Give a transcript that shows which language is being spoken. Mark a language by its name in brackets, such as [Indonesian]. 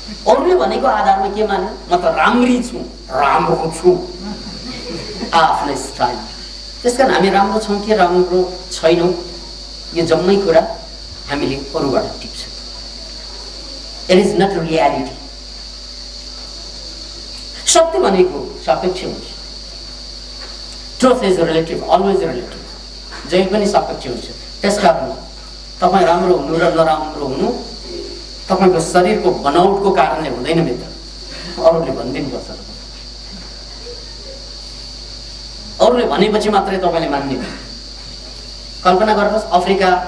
[Nepali] अरूले भनेको आधारमा के मान्यौँ? म त राम्री छु, राम्रो छु, आफ्नै स्टाइल। त्यसकारण हामी राम्रो छौँ कि राम्रो छैनौँ, यो जम्मै कुरा हामीले अरूबाट टिप्छौँ। [English] It is not reality. [Nepali] सत्य भनेको सापेक्ष हुन्छ। [English] Truth is relative, always relative. [Nepali] जहिले पनि सापेक्ष हुन्छ। त्यसकारण तपाईँ राम्रो हुनु र नराम्रो हुनु तपाईँको शरीरको बनावटको कारणले हुँदैन मित्र, अरूले भनिदिनुपर्छ। अरूले भनेपछि मात्रै तपाईँले मान्ने। कल्पना गर्नुहोस्, अफ्रिका